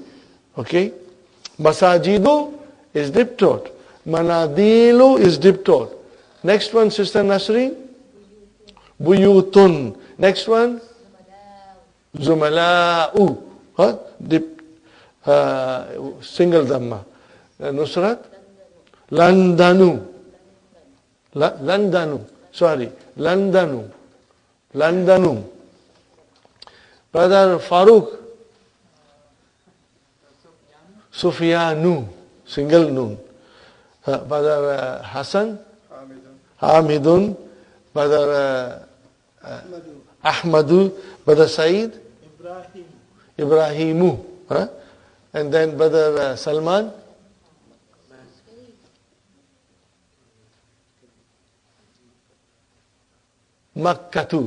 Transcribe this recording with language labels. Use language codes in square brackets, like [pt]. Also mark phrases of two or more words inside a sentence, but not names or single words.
[en] Okay? Masajidu is diptote. Manadilu is diptote. Next one, Sister Nasreen. Buyutun. Next one. Zumala'u. Single dhamma. Nusrat. Landanu. Landanu. Brother Farooq. Sufyanu, single noon. Brother Hassan, Hamidun. Brother Ahmadu. Brother Saeed, Ibrahimu. And then Brother Salman, Makkatu.